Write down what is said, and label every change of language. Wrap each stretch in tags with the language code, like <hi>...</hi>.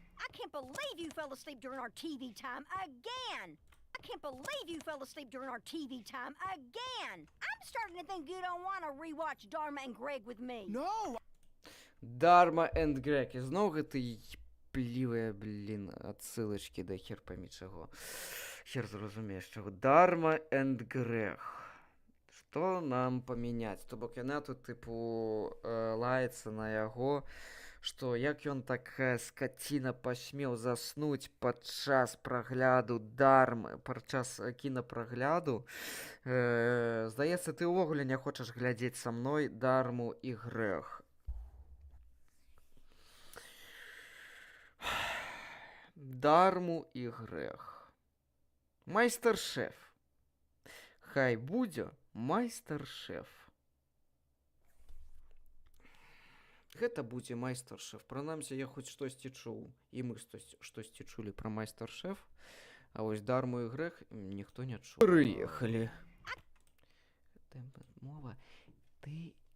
<en>I can't believe you fell asleep during our TV time again. I can't believe you fell asleep during our TV time again. I'm starting to think you don't want to rewatch Dharma and Greg with me. No! Dharma and Greg.</en> <be>І знову гэты плівыя, блін, адсылачкі да хер поймі чаго. Хер зразумееш чаго. Dharma and Greg. Што нам памяняць? То бок яна тут, тыпу, лаецца на яго, што як ён такая скаціна пасмеў заснуць падчас прагляду Дармы, падчас кінапрагляду. Здаецца, ты ўвогуле не хочаш глядзець са мной Дарму і Грэг. Дарму і Грэг. Майстар-шеф. Хай будзе майстар-шеф. Гэта будзе майстар-шеф. Прынамсі, я хоць штосьці чуў. І мы штосьці чулі пра майстар-шеф. А вось Дарму і Грэг ніхто не чуў. Прыехалі. Мова. Ты...</be>